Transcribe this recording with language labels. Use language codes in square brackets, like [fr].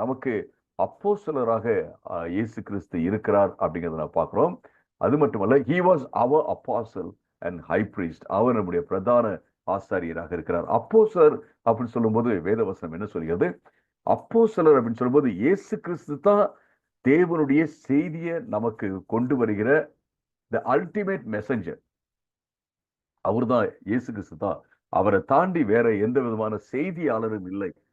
[ta] நமக்கு அப்போஸ்தலராக இயேசு கிறிஸ்து இருக்கிறார் அப்படிங்கிறத நான் பார்க்கிறோம். அது மட்டுமல்ல, [en] he was our apostle and high priest. [ta] அவர் நம்முடைய பிரதான ஆசாரியராக இருக்கிறார். அப்போஸ்தலர் அப்படின்னு சொல்லும்போது வேதவசனம் என்ன சொல்கிறது? அப்போஸ்தலர் அப்படின்னு சொல்லும்போது இயேசு கிறிஸ்து தான் தேவனுடைய செய்தியை நமக்கு கொண்டு வருகிற [en] the ultimate messenger. [ta] அவர்தான் இயேசு கிறிஸ்து தான். அவரை தாண்டி வேற எந்த விதமான செய்தியாளரும் இல்லை.